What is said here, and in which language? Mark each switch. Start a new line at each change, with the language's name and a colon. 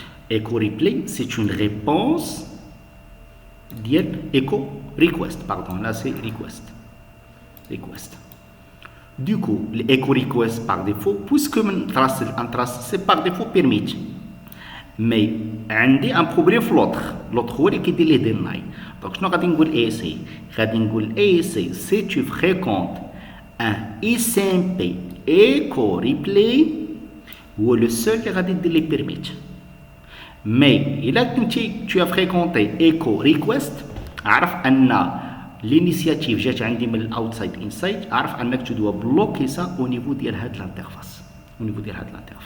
French: Echo replay, c'est une réponse d'IEL echo request. Pardon, là c'est request. Du coup, l'echo request par défaut, puisque untrusted, c'est par défaut permis. Mais
Arabic: عندي
French: un problème
Arabic: في
French: l'autre
Arabic: هو اللي كيدير ليه deny.
French: Donc
Arabic: شنو غادي نقول ASA؟ غادي نقول ASA
French: si tu fréquentes un SMP echo replay
Arabic: هو
French: le seul
Arabic: اللي غادي يدير لي permit.
French: Mais
Arabic: إلا كنتي
French: tu as fréquenté echo request
Arabic: عرف أن
French: l'initiative
Arabic: جات عندي من
French: outside inside
Arabic: عرف أنك
French: tu dois bloquer ça au niveau
Arabic: ديال هاد
French: l'interface.